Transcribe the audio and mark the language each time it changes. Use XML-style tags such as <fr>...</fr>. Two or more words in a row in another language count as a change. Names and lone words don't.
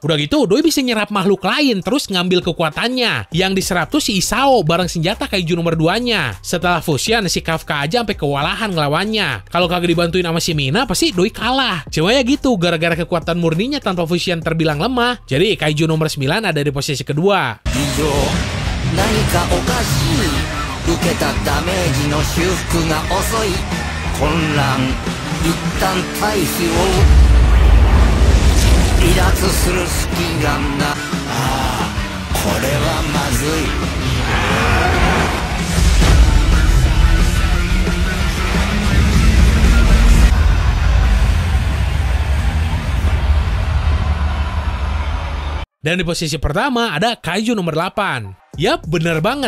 <id>Udah gitu, Doi bisa nyerap makhluk lain terus ngambil kekuatannya. Yang diserap tuh si Isao bareng senjata Kaiju nomor 2-nya. Setelah fusion, si Kafka aja sampai kewalahan ngelawannya. Kalau kagak dibantuin sama si Mina, pasti Doi kalah. Cuma ya gitu, gara-gara kekuatan murninya tanpa fusion terbilang lemah, jadi Kaiju nomor 9 ada di posisi kedua.</id> <ja>何かおかしい受けたダメージの修復が遅い混乱一旦退避を離脱する隙がなこれはまずい</ja> <id>Dan di posisi pertama ada Kaiju nomor 8. Yap, bener banget.</id>